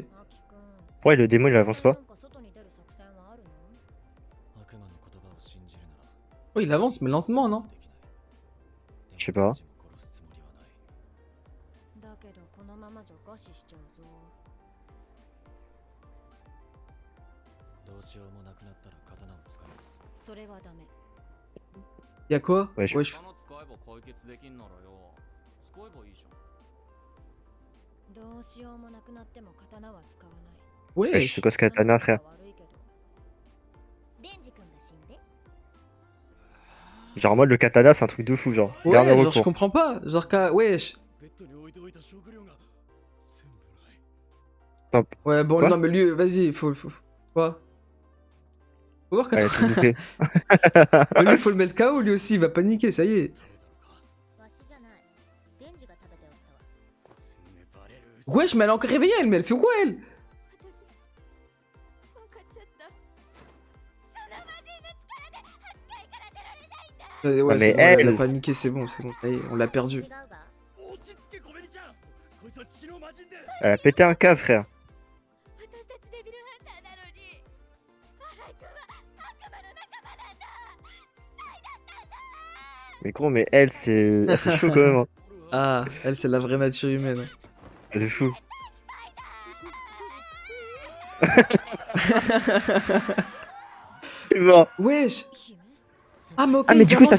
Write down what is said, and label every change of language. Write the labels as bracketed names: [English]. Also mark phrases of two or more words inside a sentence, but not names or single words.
[Japanese] アキ君 [French] Ouais, le démon, il avance pas. [Japanese] なんか外に出る作戦はあるの？悪魔の言葉を信じるなら [French] Oh, il avance, mais lentement, non? [Japanese] できない [French] Je sais pas. [Japanese] でも殺すつもりはないだけどこのままじゃ餓死しちゃうぞ。どうしようもなくなったら刀を使いますそれはダメ。 [French] Y'a quoi? Wesh. Wesh. [Japanese] 刀使えば解決できんならよ使えばいいじゃんどうしようもなくなっても刀は使わない。 [French] Wesh, c'est Wesh. quoi ce katana, frère? 悪いけどデンジ君が死んで。 Genre, en mode, le katana, c'est un truc de fou, genre. Ouais, Dernier genre, je recours. comprends pas. Genre, wesh. [Japanese] ベッドに置いておいた食料が全部ない。 [French] Ouais, bon, Quoi? non, mais lui, vas-y, faut. Quoi? Faut voir Ouais, quand tout bouffé. lui, faut le mettre KO, lui aussi, il va paniquer, ça y est. [Japanese] わしじゃない。デンジが食べておったわ。すぐバレる。 [French] Wesh, mais elle est encore réveillée, elle, mais elle fait quoi, elle? [Japanese] 私分かっちゃった。その魔人の力で8階から出られないんだ。 [French] Ouais, Ah, c'est mais bon, elle a elle- paniqué, c'est bon, ça y est, on l'a perdu. [Japanese] 違うが。落ち着けコメリちゃん。こいつは血の魔人で。 [French] Elle a pété un câble, frère. [Japanese] 私たちデビルハンターなのに。荒井君は悪魔の仲間なんだ。スパイだったんだ。 [French] Mais gros, mais elle, c'est chaud quand même. Hein. Ah, elle, c'est la vraie nature humaine. C'est fou. C'est mort. Wesh. [Japanese] 姫 [French] Ah, mais ok, Ah, mais ils du coup, avancent